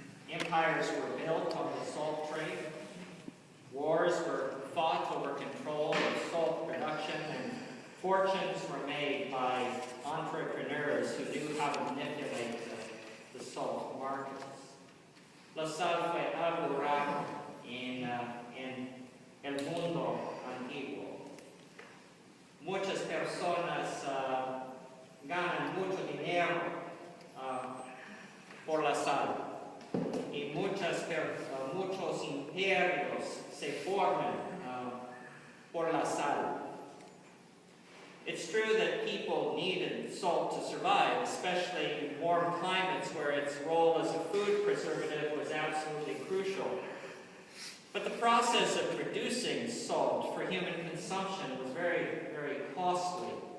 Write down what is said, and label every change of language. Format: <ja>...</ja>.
<en>Empires were built on the salt trade. Wars were fought over control of salt production, and fortunes were made by entrepreneurs who knew how to manipulate the salt markets.</en> <es>La sal fue algo raro en el mundo antiguo. Muchas personas ganan mucho dinero por la sal. Y muchos imperios se forman por la sal.</es> <en>It's true that people needed salt to survive, especially in warm climates where its role as a food preservative was absolutely crucial. But the process of producing salt for human consumption was very, very costly.</en>